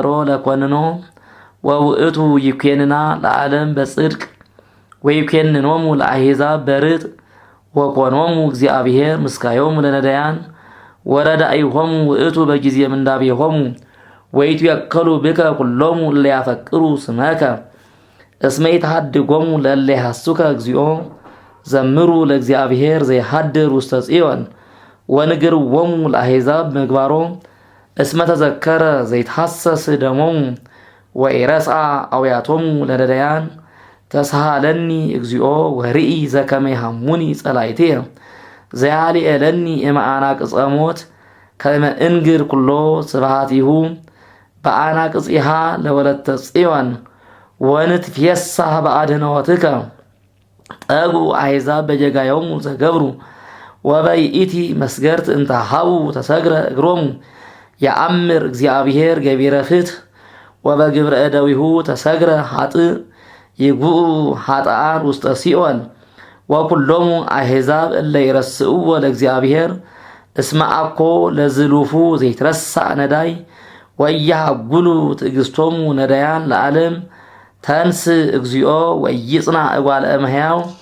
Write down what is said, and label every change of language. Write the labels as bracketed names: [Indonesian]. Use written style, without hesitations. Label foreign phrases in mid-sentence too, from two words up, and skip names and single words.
[Geez] ለኰንኖ ወውእቱ ይኰንና ለዓለም በጽድቅ ወይኰንኖሙ ለአሕዛብ በርጥ ወኮኖሙ እግዚአብሔር ምስካዮሙ ለነዳያን ወረዳኢሆሙ ውእቱ በጊዜ ምንዳቤሆሙ ወይትወከሉ ብከ ኩሎሙ እለ ያፈቅሩ ስመከ እስመ ይትሐድጎሙ ለእለ ይሐሱከ እግዚኦ ዘምሩ ለእግዚአብሔር ዘይሐድር ውስተ ጽዮን ወንግርዎሙ ለአሕዛብ ምግባሮ እስመ ተዘከረ ዘይትሐሰስ ደሞሙ ወኢረስዓ አውያቶሙ ለነዳያን ተሳሃለኒ እግዚኦ ወርኢ ዘከመ ይሃሙኒ ጸላእትየ ዘያልኤለኒ እምአናቅጸ ሞት ከመ እንግር ኩሎ ስብሐቲሁ በአናቅጽሃ ለወለተ ጽዮን ወንትፌሳህ በአድኅኖትከ ጠጉ አሕዛብ በጀጋዮሙ ዘገብሩ ወበይእቲ መስገርት እንተ ሀቡ ተሰግረ እግሮሙ የአምር እግዚአብሔር ገቢረ ፍትሕ ወበግብረ እደዊሁ ተሰግረ ኃጥእ ይጉኡ ኃጥኣን ውስተ ሲኦል ወኩሎሙ አሕዛብ እለ ይረስእዎ ለእግዚአብሔር እስመ አኮ ለዝሉፉ ዘይትረሳእ ነዳይ ወያሃጉሉ ትዕግስቶሙ ነዳያን ለዓለም ተንስ እግዚኦ ወይጽና እጓለ እመሕያው